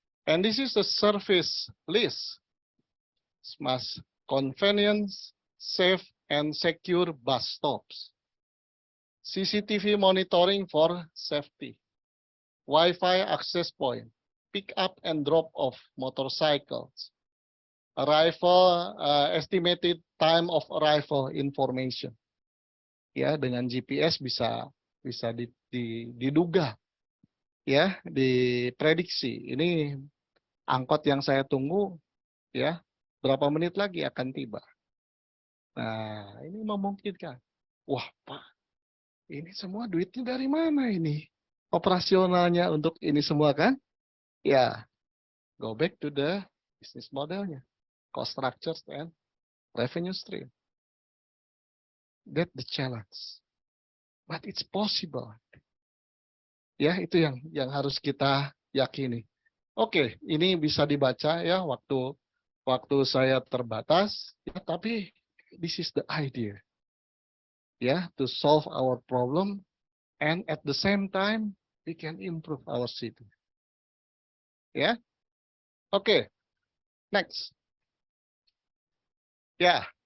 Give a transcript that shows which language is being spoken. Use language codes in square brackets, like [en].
[en] And this is the service list. Smart, convenience, safe and secure bus stops. CCTV monitoring for safety. Wi-Fi access point. Pick up and drop off motorcycles. Arrival, estimated time of arrival information. [id] Ya, dengan GPS bisa diduga, ya, diprediksi. Ini angkot yang saya tunggu, ya, berapa menit lagi akan tiba. Nah, ini memungkinkan. Wah, Pak, ini semua duitnya dari mana ini? Operasionalnya untuk ini semua kan? [en] Ya, go back to the business modelnya. Cost structures and revenue stream. That's the challenge. But it's possible. [id] Ya, itu yang harus kita yakini. Oke, ini bisa dibaca ya, waktu saya terbatas, ya, tapi [en] this is the idea, yeah, to solve our problem, and at the same time we can improve our city. Yeah. Okay. Next. Yeah.